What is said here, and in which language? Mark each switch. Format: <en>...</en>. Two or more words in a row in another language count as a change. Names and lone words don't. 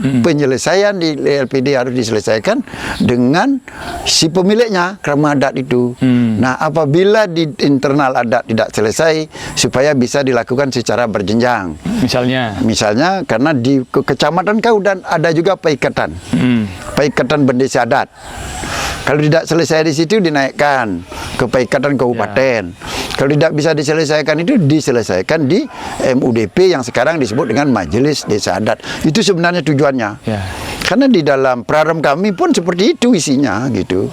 <id>Penyelesaian di LPD harus diselesaikan dengan si pemiliknya, kerama adat itu. Nah, apabila di internal adat tidak selesai, supaya bisa dilakukan secara berjenjang. Misalnya karena di kecamatan kau dan ada juga paikatan, paikatan bendesa adat. Kalau tidak selesai di situ dinaikkan ke paikatan kabupaten. Kalau tidak bisa diselesaikan itu diselesaikan di MUDP yang sekarang disebut dengan Majelis Desa Adat. Itu sebenarnya tujuannya. Karena di dalam Perarem kami pun seperti itu isinya gitu.</id>